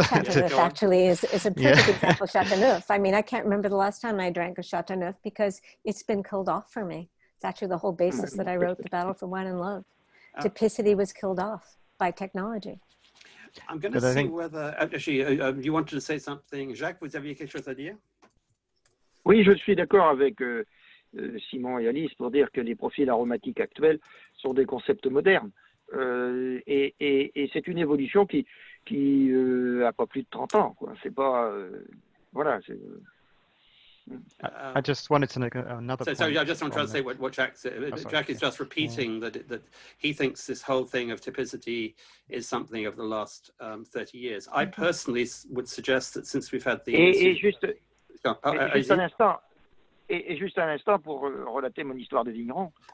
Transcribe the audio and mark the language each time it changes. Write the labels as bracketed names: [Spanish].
[English] Chateauneuf actually is a perfect example of Chateauneuf. I mean, I can't remember the last time I drank a Chateauneuf because it's been killed off for me. It's actually the whole basis that I wrote The Battle for Wine and Love. Typicity was killed off by technology. I'm going to see whether, actually, you wanted to say something. [French] Jacques, vous aviez quelque chose à dire? Oui, je suis d'accord avec Simon et Alice pour dire que les profils aromatiques actuels sont des concepts modernes. Et c'est une évolution qui a pas plus de 30 ans, quoi. C'est pas voilà. [English] I just wanted to make another point. So I just want to say what Jacques said. Jacques is just repeating that he thinks this whole thing of typicity is something of the last 30 years. I personally would suggest that since we've had the [French] juste un instant pour relater mon histoire de vigneron.